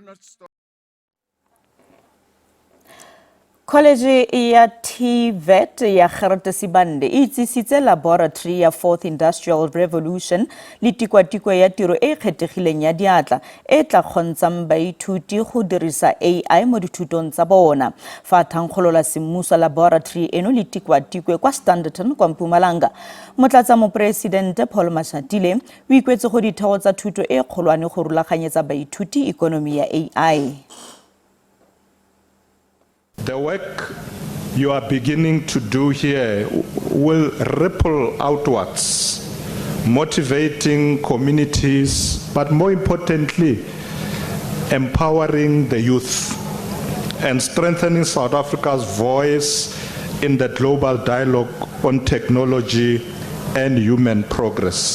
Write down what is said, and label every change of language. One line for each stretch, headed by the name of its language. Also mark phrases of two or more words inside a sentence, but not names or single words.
Tswana: College ya TVET ya Gerrit Sibande e itsisitse laboratory ya 4th Industrial Revolution le tikwatikwe ya tiro e kgethegileng ya diatla e tla kgontshang baithuti go dirisa AI mo dithutong tsa bona. Fa thankgolola semmuso laboratory eno le tikwatikwe kwa Standerton kwa Mpumalanga, motlatsa mopresidente Paul Mashatile o ikwetse go ditheo tsa thuto e kgolwane go rulaganyetsa baithuti ikonomi ya AI.
English: The work you are beginning to do here will ripple outwards, motivating communities, but more importantly, empowering the youth and strengthening South Africa's voice in the global dialogue on technology and human progress.